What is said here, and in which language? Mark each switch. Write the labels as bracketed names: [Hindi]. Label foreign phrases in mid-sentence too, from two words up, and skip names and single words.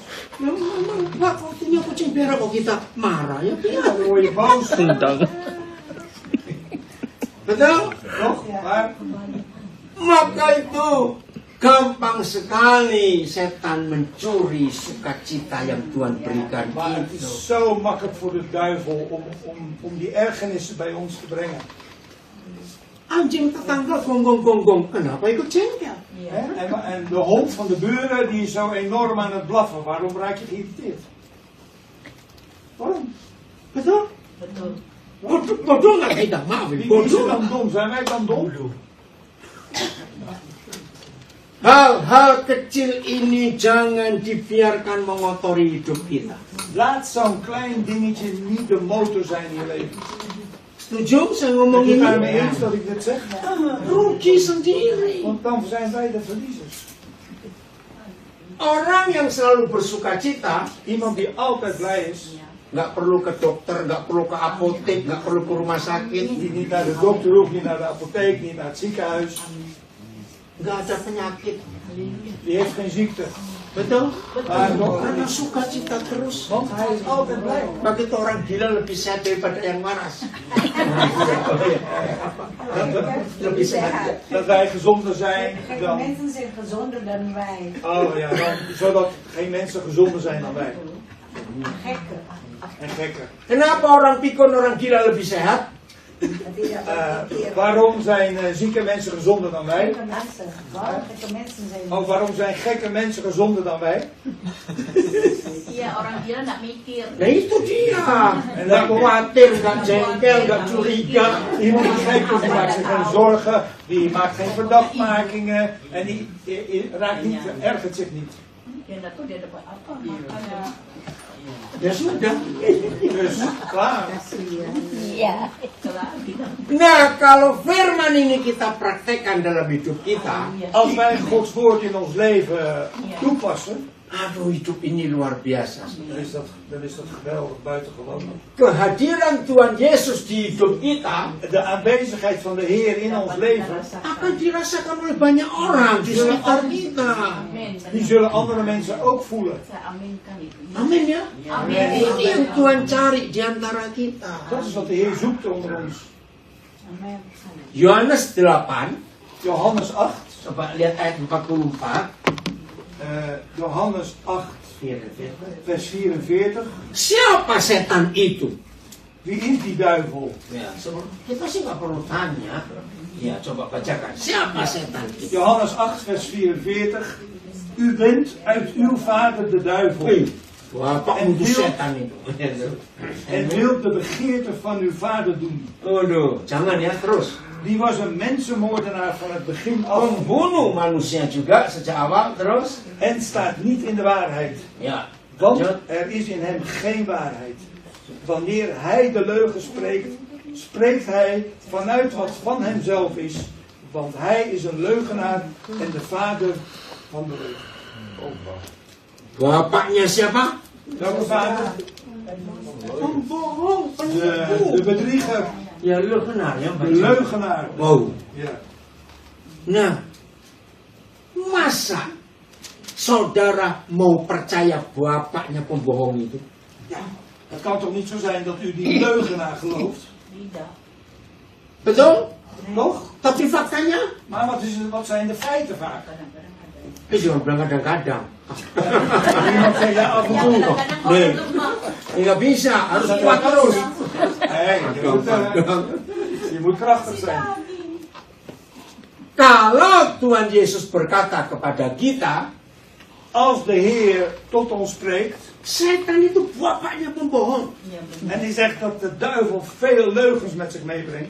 [Indonesian] Memang Pak, waktunya kucing berak kok kita marah ya? [Dutch] Dan word je boos, [Indonesian] Undang. Betul? [Dutch] toch? Maar [Indonesian] Maka itu gampang sekali setan mencuri sukacita yang Tuhan berikan [Dutch] het [Indonesian] itu. [Dutch] is zo makkelijk voor de duivel om die ergernissen bij ons te brengen. [Indonesian] Anjing tetangga gonggong-gonggong, kenapa ikut jengkel? [Dutch] Hè? En de hond van de buren die is zo enorm aan het blaffen. Waarom raak je geïrriteerd? Waarom? [Indonesian] Betul? Bodoh nggak kita, maaf. [Dutch] Wie is [Indonesian] Bodoh. [Dutch] er dan dom? Zijn wij dan dom? [Indonesian] Hal-hal kecil ini jangan dibiarkan mengotori hidup kita. [Dutch] Laat zo'n klein dingetje niet de motor zijn in je leven. [Indonesian] Setuju saya [Dutch] Ben [Indonesian] ngomong [Dutch] je het [Indonesian] ini? [Dutch] daarmee eens dat ik dit zeg? [Indonesian] Rugi sendiri. [Dutch] Want dan zijn wij de verliezers. [Indonesian] Orang yang selalu bersukacita, [Dutch] Iemand die altijd blij is, [Indonesian] nggak perlu ke dokter, nggak perlu ke apotek, nggak perlu ke rumah sakit, [Dutch] die niet naar de dokter hoeft, niet naar de apotheek, niet naar het ziekenhuis. [Indonesian] nggak ada penyakit. [Dutch] Die heeft geen ziekte. [Indonesian] Betul? [Dutch] Maar [Indonesian] Karena sukacita terus. [Dutch] want hij is altijd blij. [Indonesian] Begitu orang gila lebih sehat daripada yang waras. Lebih sehat. [Dutch] Dat wij gezonder zijn Gekke dan... mensen zijn gezonder dan wij. Oh ja, zodat geen mensen gezonder zijn dan wij. Gekke. En gekker. [Indonesian] Kenapa orang pikun, orang gila lebih sehat? [Dutch] Dat hij dat verkeerd. Waarom zijn zieke mensen gezonder dan wij? Gekke mensen. Waarom gekke mensen zijn? Oh, waarom zijn gekke mensen gezonder dan wij? [Indonesian] Iya, orang gila nggak mikir. Nah itu dia. Nggak khawatir, nggak jengkel, nggak curiga. [Dutch] Iemand die gek is, die maakt zich geen zorgen, die maakt geen verdachtmakingen en die raakt niet, ergert zich niet. [Indonesian] Dia nggak tahu dia dapat apa makan. Ya sudah. [Dutch] Dus klaar. [Indonesian] Iya. Kelar gitu. Nah kalau firman ini kita praktekkan dalam hidup kita, [Dutch] Als wij Gods woord in ons leven toepassen, [Indonesian] aduh hidup ini luar biasa. [Dutch] dan is dat geweldig, buitengewoon. [Indonesian] Kehadiran Tuhan Yesus di hidup kita [Dutch] De aanwezigheid van de Heer in ons leven, [Indonesian] akan dirasakan oleh banyak orang di sekitar kita. Amin. [Dutch] die zullen andere mensen ook voelen. [Indonesian] Saya aminkan itu. Amin ya. Amin. Ini yang Tuhan cari di antara kita. [Dutch] Dat is wat de Heer zoekt onder ons. Amen. [Indonesian] Yohanes 8, [Dutch] Johannes 8, [Indonesian] coba lihat ayat 44. [Dutch] Johannes 8, 44. vers 44. [Indonesian] Siapa setan itu? [Dutch] Wie is die duivel? [Indonesian] Ya, kita sih nggak perlu tanya. Ya, coba bacakan. Siapa setan itu? [Dutch] Johannes 8, vers 44. U bent uit uw vader de duivel [Indonesian] Bapak [Dutch] En [Indonesian] untuk [Dutch] wil- [Indonesian] setan itu. [Dutch] en wilt de begeerte van uw vader doen. [Indonesian] Waduh, jangan ya terus. Die was een mensenmoordenaar van het begin af Pembunuh manusia juga sejak awal terus. [Dutch] en staat niet in de waarheid. [Indonesian] Ya, [Dutch] Want [Indonesian] lanjut. [Dutch] er is in hem geen waarheid. Wanneer hij de leugen spreekt, spreekt hij vanuit wat van hemzelf is. Want hij is een leugenaar en de vader van de leugen. [Indonesian] Bapaknya siapa? [Dutch] Welke vader? [Indonesian] Pembohong, [Dutch] De bedrieger, [Indonesian] Ya leugenaar ya. [Dutch] de leugenaar. Wow. Ja. [Indonesian] Nah, masa saudara mau percaya bapaknya pembohong itu? [Dutch] Ja, het kan toch niet zo zijn dat u die leugenaar gelooft? [Indonesian] Tidak. Betul? Toch? Tapi faktanya? [Dutch] Maar wat zijn de feiten vaak? [Indonesian] Eh jangan bilang kadang-kadang. [Dutch] Iemand zegt ja af en [Indonesian] Ya, [Dutch] toe. [Indonesian] kadang-kadang kalau [Dutch] Nee. [Indonesian] lemah. Nggak bisa, harus kuat terus. [Dutch] Nee, je moet krachtig zijn. [Indonesian] Kalau Tuhan Yesus berkata kepada kita, [Dutch] Als de Heer tot ons spreekt [Indonesian] setan itu bapaknya pembohong. Ya, benar. [Dutch] en die zegt dat de duivel veel leugens met zich meebrengt,